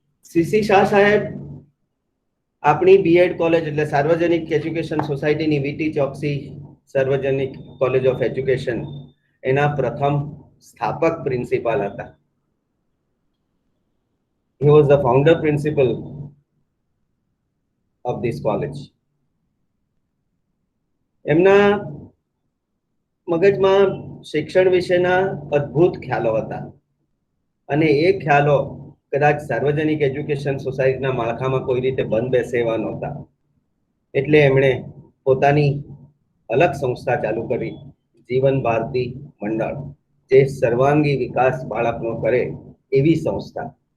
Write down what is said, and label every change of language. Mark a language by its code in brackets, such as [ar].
[gu] CC Shah સાહેબ આપણી B Ed college એટલે સાર્વજનિક એજ્યુકેશન સોસાયટીની વીટી ચોકસી સાર્વજનિક કોલેજ ઓફ એજ્યુકેશન એના પ્રથમ સ્થાપક પ્રિન્સિપાલ હતા. [en] He was the founder principal of this college. [gu] એમના મગજમાં શિક્ષણ વિશેના અદ્ભુત ખ્યાલો હતા અને એ ખ્યાલો કદાચ સાર્વજનિક એજ્યુકેશન સોસાયટીના માળખામાં કોઈ રીતે બંધ બેસે એવા નહોતા. એટલે એમણે પોતાની અલગ સંસ્થા ચાલુ કરી, જીવન ભારતી મંડળ, જે સર્વાંગી વિકાસ બાળકનો કરે એવી સંસ્થા.